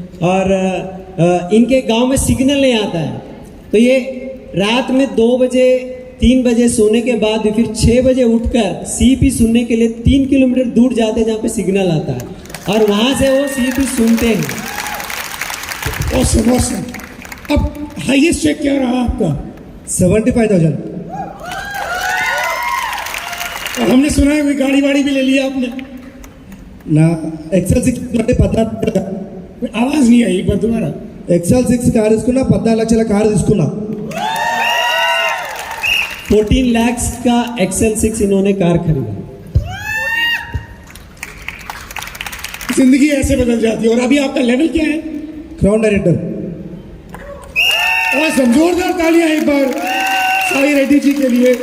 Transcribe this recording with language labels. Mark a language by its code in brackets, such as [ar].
[hi] और इनके गांव में सिग्नल नहीं आता है, तो ये रात में 2 बजे 3 बजे सोने के बाद फिर 6 बजे उठकर सीपी सुनने के लिए 3 किलोमीटर दूर जाते हैं जहाँ पे सिग्नल आता है और वहाँ से वो सीपी सुनते हैं। Awesome awesome. अब हाईएस्ट चेक क्या रहा आपका? 75,000। और हमने सुना है कोई गाड़ी वाड़ी भी ले लिया आपने? [te] నా ఎక్సెల్ 6 అంటే 14 [hi] आवाज नहीं आई, एक बार दोबारा। [te] ఎక్సెల్ 6 కార్ తీసుకున్నా, 14 లక్షల కార్ తీసుకున్నా। [hi] 14 लाख का एक्सेल 6 इन्होंने कार खरीदा। जिंदगी ऐसे बदल जाती है। और अभी आपका लेवल क्या है? [en] Crown director. [hi] और जोरदार तालियां एक बार साई रेड्डी जी के लिए।